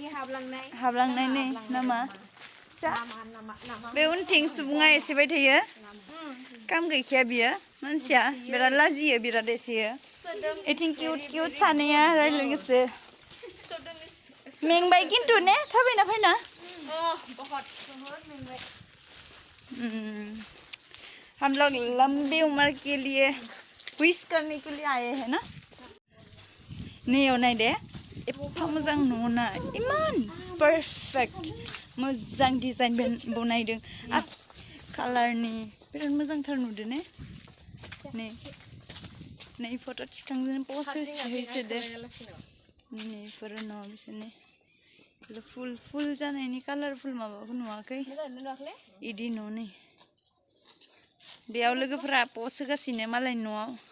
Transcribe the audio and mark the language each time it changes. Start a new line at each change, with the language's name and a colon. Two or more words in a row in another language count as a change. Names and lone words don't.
Bodo: हाबलांनाय नै नामा बे उनथिं सुबुङा एसेबाय थायो काम गैखाया बियो मानसिया बिराद लाजियो बिराद एसेयो एथिं किउट सानैया रायज्लायगोसो मेंबाय खिन्थु ने थाबायना फैना
Hindi: हम लोग लंबी उम्र के लिए विश करने के लिए आए हैं ना
Bodo: नैयाव नाय दे एफा मोजां न'ना इमान परफेक्ट मोजां डिजाइन बनायदों कालारनि बिराद मोजांथार नुदो ने नै फट' थिखांजों पस्ट होसो दे नैफोर न' बिसोरनि फुल जानायनि कालारफुल माबाखौ नुवाखै इदि न' नै बेयाव लोगोफोरा पस्ट होगासिनो मालायनि न'आव